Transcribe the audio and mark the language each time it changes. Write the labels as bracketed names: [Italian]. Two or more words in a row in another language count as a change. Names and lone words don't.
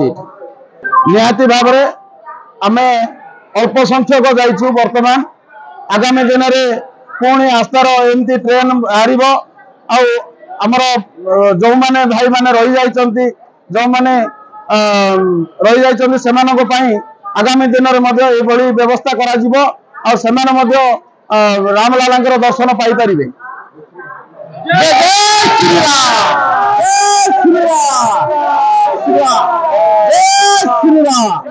[Odia] ନିହାତି ଭାବ ରେ ଆମେ ଅଳ୍ପ ସଂଖ୍ୟକ ଯାଇଛୁ ବର୍ତ୍ତମାନ ଆଗାମୀ ଦିନ ରେ ପୁଣି ଆସ୍ଥାର ଏମିତି ଟ୍ରେନ ବାହାର ଆମର ଯେଉଁ ମାନେ ଭାଇ ମାନେ ରହି ଯାଇଛନ୍ତି ଯେଉଁ ମାନେ ରହି ଯାଇଛନ୍ତି ସେମାନଙ୍କ ପାଇଁ ଆଗାମୀ ଦିନ ରେ ବ୍ୟବସ୍ଥା କରା ଯିବ ଔର ସେମାନେ ମଧ୍ୟ ରାମଲାଲା ଦର୍ଶନ ପାଇ ପାରିବେ। [Hindi] जय जय श्री राम जय श्री राम जय श्री राम।